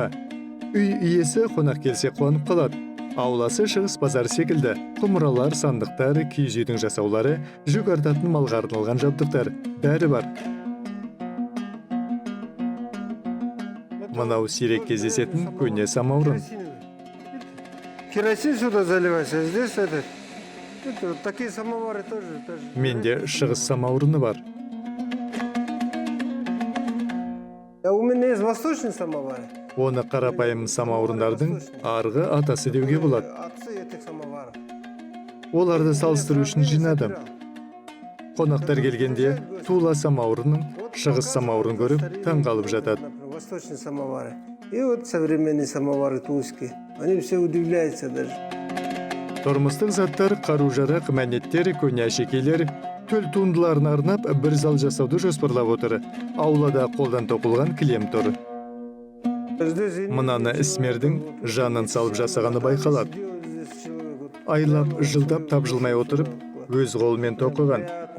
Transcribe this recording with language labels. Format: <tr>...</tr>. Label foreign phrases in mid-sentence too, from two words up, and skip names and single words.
<kk>Үй иесі қонақ келсе қуанып қалады. Ауласы шығыс базар секілді. Құмыралар, сандықтар, киіз үйдің жасаулары, жүк артатын малға арналған жабдықтар. Бәрі бар. Мынау сирек кездесетін көне самаурын.</kk> <ru>Керосин сюда заливайся, здесь это. Такие самовары тоже.</ru> <kk>Менде шығыс самаурыны бар.</kk> <ru>У меня есть восточный самовар.</ru> <kk>Оны қарапайым самаурындардың арғы атасы деуге болады.</kk> <ru>Отцы этих самоваров.</ru> <kk>Оларды салыстыру үшін жинадым. Қонақтар келгенде Тула самаурының шығыс самаурын көріп таңғалып жатады.</kk> <ru>Восточные самовары. И вот современные самовары тульские. Они все удивляются даже.</ru> <kk>Тұрмыстық заттар, қару-жарақ, мәнеттер, көне әшекейлер, төл туындыларын арнап бір зал жасауды жоспарлап отыр. Аулада қолдан тоқылған кілем тұр. Мынаны ісмердің жанын салып жасағаны байқалады. Айлап, жылдап тапжылмай отырып, өз қолымен тоқыған.</kk>